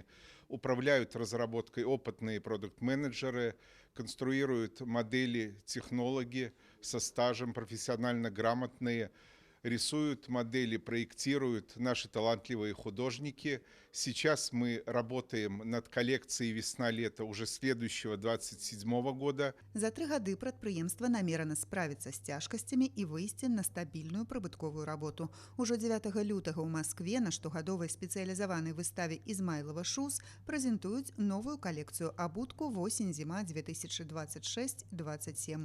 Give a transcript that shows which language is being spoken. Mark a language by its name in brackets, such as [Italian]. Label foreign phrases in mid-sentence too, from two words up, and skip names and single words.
[Russian] Управляют разработкой опытные продукт-менеджеры, конструируют модели технологи со стажем, профессионально грамотные, рисуют модели, проектируют наши талантливые художники. Сейчас мы работаем над коллекцией «Весна-лето» уже следующего 27 года. [Belarusian] За 3 гады прадпрыемства намерана справіцца з цяжкасцямі і выйсці на стабільную прыбытковую работу. Ужо 9 лютага ў Маскве на штогадовай спецыялізаванай выставе «Ізмайлова Шуз» прэзентуюць новую калекцыю абутку «Восень-зіма 2026-27».